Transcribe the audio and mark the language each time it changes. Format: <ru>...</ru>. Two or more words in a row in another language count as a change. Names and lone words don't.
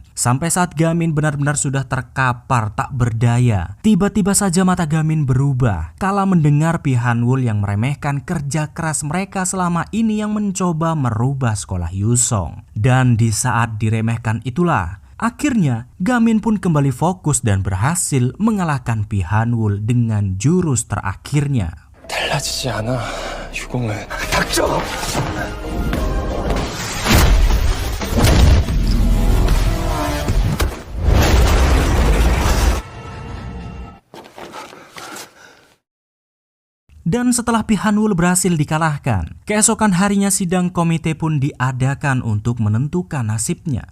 <id>Sampai saat Gamin benar-benar sudah terkapar tak berdaya, tiba-tiba saja mata Gamin berubah kala mendengar Pi Hanwul yang meremehkan kerja keras mereka selama ini yang mencoba merubah sekolah Yusong. Dan di saat diremehkan itulah, akhirnya Gamin pun kembali fokus dan berhasil mengalahkan Pi Hanwul dengan jurus terakhirnya.</id> <ko>달라지지 않아, 유공은. 닥쳐!</ko> <id>Dan setelah Pi Hanwul berhasil dikalahkan, keesokan harinya sidang komite pun diadakan untuk menentukan nasibnya.</id>